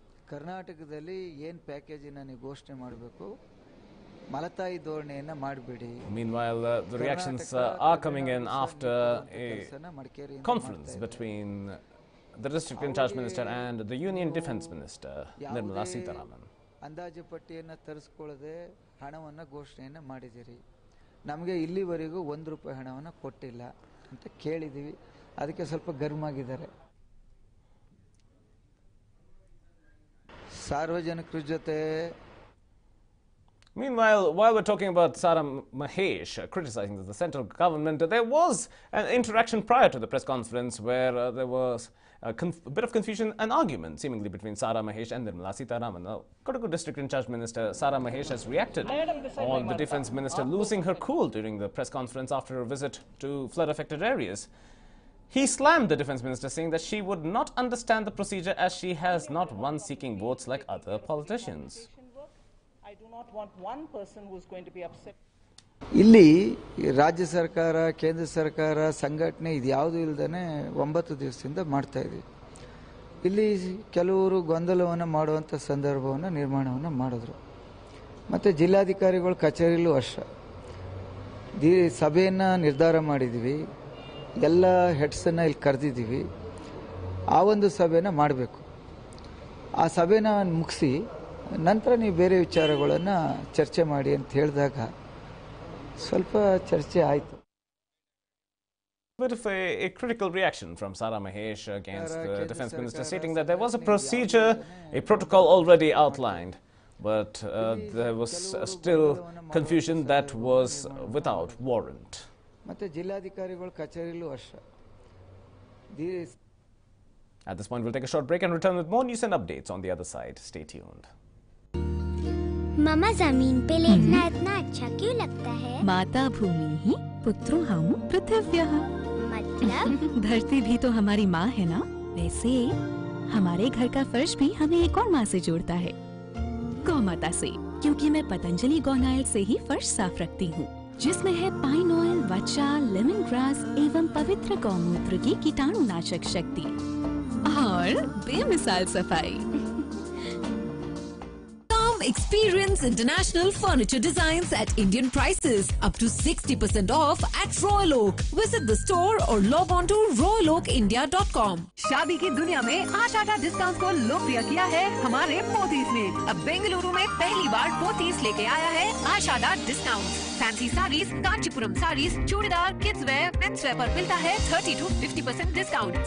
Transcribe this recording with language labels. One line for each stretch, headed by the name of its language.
Kannada: ಕರ್ನಾಟಕದಲ್ಲಿ ಏನು ಪ್ಯಾಕೇಜನ್ನು ನೀವು ಘೋಷಣೆ ಮಾಡಬೇಕು, ಮಲತಾಯಿ ಧೋರಣೆಯನ್ನು ಮಾಡಬೇಡಿ.
English: Meanwhile, the reactions are coming in after a conference between the district in charge minister and the Union Defence Minister, Nirmala Sitharaman.
Kannada: ಅಂದಾಜು ಪಟ್ಟಿಯನ್ನು ತರಿಸ್ಕೊಳ್ಳದೆ ಹಣವನ್ನು ಘೋಷಣೆಯನ್ನು ಮಾಡಿದ್ದೀರಿ. ನಮಗೆ ಇಲ್ಲಿವರೆಗೂ ₹1 ಹಣವನ್ನು ಕೊಟ್ಟಿಲ್ಲ ಅಂತ ಕೇಳಿದ್ದೀವಿ. ಅದಕ್ಕೆ ಸ್ವಲ್ಪ ಗರ್ಮಾಗಿದ್ದಾರೆ. ಸಾರ್ವಜನಿಕರ ಜೊತೆ.
English: Meanwhile, while we're talking about Sara Mahesh criticizing the central government, there was an interaction prior to the press conference where there was a bit of confusion and argument seemingly between Sara Mahesh and Nirmala Sitharaman. Now, Kodagu District in charge Minister Sara Mahesh has reacted on the Defence Minister losing her cool during the press conference after her visit to flood-affected areas. He slammed the Defence Minister, saying that she would not understand the procedure as she has not one seeking votes like other politicians. I do not want one person who is going to be upset.
Kannada: ಇಲ್ಲಿ ರಾಜ್ಯ ಸರ್ಕಾರ, ಕೇಂದ್ರ ಸರ್ಕಾರ, ಸಂಘಟನೆ ಇದು ಯಾವುದೂ ಇಲ್ಲದೇ 9 ದಿವಸದಿಂದ ಮಾಡ್ತಾ ಇದ್ದೀವಿ. ಇಲ್ಲಿ ಕೆಲವರು ಗೊಂದಲವನ್ನು ಮಾಡುವಂಥ ಸಂದರ್ಭವನ್ನು ನಿರ್ಮಾಣವನ್ನು ಮಾಡಿದ್ರು. ಮತ್ತು ಜಿಲ್ಲಾಧಿಕಾರಿಗಳ ಕಚೇರಿಯಲ್ಲೂ ಅಷ್ಟೇ ಸಭೆಯನ್ನು ನಿರ್ಧಾರ ಮಾಡಿದ್ದೀವಿ. ಎಲ್ಲ ಹೆಡ್ಸನ್ನು ಇಲ್ಲಿ ಕರೆದಿದ್ದೀವಿ. ಆ ಒಂದು ಸಭೆನ ಮಾಡಬೇಕು. ಆ ಸಭೆನ ಮುಗಿಸಿ ನಂತರ ನೀವು ಬೇರೆ ವಿಚಾರಗಳನ್ನು ಚರ್ಚೆ ಮಾಡಿ ಅಂತ ಹೇಳಿದಾಗ ಸ್ವಲ್ಪ ಚರ್ಚೆ ಆಯಿತು.
English: Bit of a critical reaction from Sara Mahesh against the Defence Minister, stating that there was a procedure, a protocol already outlined, but there was still confusion that was without warrant.
Kannada: ಮತ್ತು ಜಿಲ್ಲಾಧಿಕಾರಿಗಳ ಕಚೇರಿಯಲ್ಲೂ ಅಷ್ಟೇ.
English: At this point, we'll take a short break and return with more news and updates on the other side. Stay tuned.
Hindi: मामा जमीन पे लेटना इतना अच्छा क्यों लगता है?
Sanskrit: माता भूमि ही पुत्रो हम पृथिव्यः।
Hindi: मतलब धरती भी तो हमारी माँ है ना, वैसे हमारे घर का फर्श भी हमें एक और माँ से जोड़ता है, गौ माता से, क्योंकि मैं पतंजलि गौनाइल से ही फर्श साफ रखती हूँ, जिसमें है पाइन ऑयल, वचा, लेमन ग्रास एवं पवित्र गौमूत्र की कीटाणुनाशक शक्ति और बेमिसाल सफाई।
English: Experience international furniture designs at Indian prices, up to 60% off at Royal Oak. Visit the store or log on to royaloakindia.com.
Hindi: शादी की दुनिया में आशाटा डिस्काउंट को लोकप्रिय किया है हमारे पोथीज ने। अब बेंगलुरु में पहली बार पोथीज लेके आया है आशाटा discount. Fancy saris, Kanchipuram saris, churidar, kids where, men's wear पर मिलता है 30 to 50% डिस्काउंट।